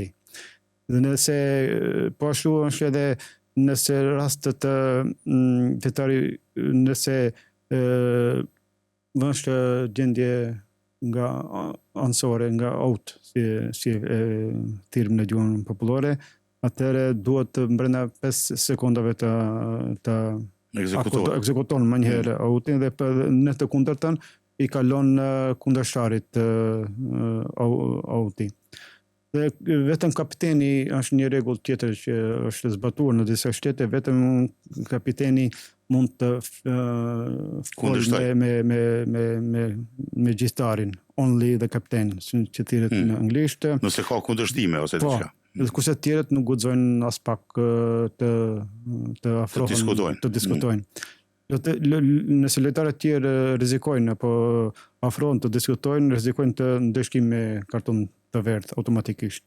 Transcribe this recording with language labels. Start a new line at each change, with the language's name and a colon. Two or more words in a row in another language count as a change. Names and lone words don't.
Albanian: Dhe nëse po ashtu është edhe nëse rastet fetari nëse është gjendje nga ansore, nga out, si thirrëm në gjuhën popullore, atëherë duhet brenda 5 sekondave të ekzekuton më njëherë outin dhe në të kundërtën i kalon kundërshtarit outi. Dhe vetëm kapiteni është një rregull tjetër që është zbatuar në disa shtete, vetëm kapiteni mund të folë me gjyqtarin,
English: only the captain,
Albanian: që thirret në anglisht. Nëse ka kundërshtime ose diçka. Kurse të tjerët nuk guxojnë as pak të afrohen, të diskutojnë. Nëse lojtarët tjerë rrezikojnë apo afrohen të diskutojnë, rrezikojnë të ndeshkim me karton të verdh automatikisht.